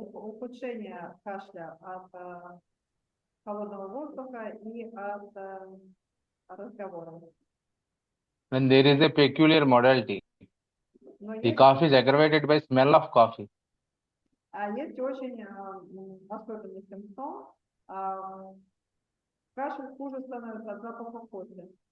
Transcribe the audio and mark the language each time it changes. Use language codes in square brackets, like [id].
[ru] Ухудшение кашля от холодного воздуха и от разговоров. [en] When there is a peculiar modality, [ru] Но [en] the [ru] есть, [en] cough is aggravated by smell of coffee. [ru] есть очень особенный симптом. Кашель хуже становится от запаха кофе.